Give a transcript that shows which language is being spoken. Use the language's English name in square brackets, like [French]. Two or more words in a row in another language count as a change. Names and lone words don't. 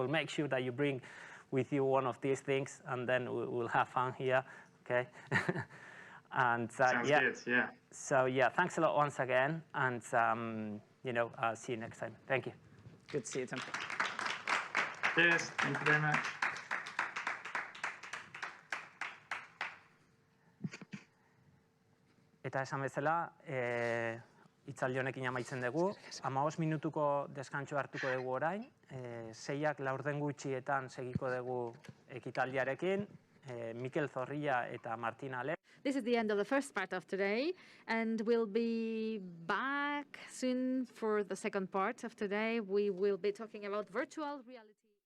[English] We'll make sure that you bring with you one of these things, and then we'll have fun here, okay? And Sounds yeah. good, yeah. So yeah, thanks a lot once again, and you know, see you next time. Thank you. Good to see you, Tom. Cheers, thank you very much. [Basque] Eta esan bezala, hitzaldi honekin amaitzen dugu. 15 minutuko deskantxo hartuko dugu orain. 6ak laurden gutxietan segiko dugu ekitaldiarekin. Mikel Zorrilla eta Martina Ale. [English] This is the end of the first part of today, and we'll be back soon for the second part of today. We will be talking about virtual reality.